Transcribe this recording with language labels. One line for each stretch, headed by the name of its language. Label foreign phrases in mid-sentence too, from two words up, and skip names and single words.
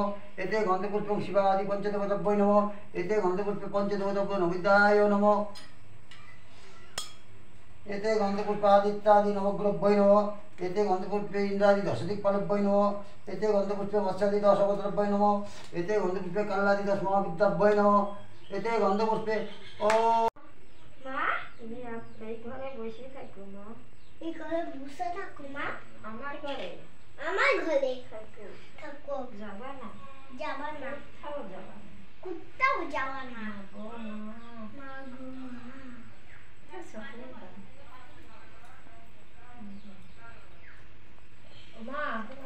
Sanskrit: एते गन्धपुष्पं शिवादि पञ्चदेवताभ्यो नमः। एते गन्धपुष्पे पञ्चदेवताभ्यो नमिताय नमः। एते गन्धपुष्पादित्यादि नवग्रहभ्यो नमः। एते गन्धपुष्पे इन्द्रादि दशदिक्पालभ्यो नमः। एते गन्धपुष्पे मत्स्यादि दशवक्त्रभ्यो नमः। एते गन्धपुष्पे कल्लादि दशमहाविद्याभ्यो नमः। एते गन्धपुष्पे ओ
Bangla: মা তুমি এই ঘরে বসে থাকো মা। এই ঘরে বসে থাকো মা। আমার ঘরে থাকো থাকো। যাবা না যাবা না কোথাও যাবা না কোথাও যাবা না গো মা মা গো মা সকালে মা তোমার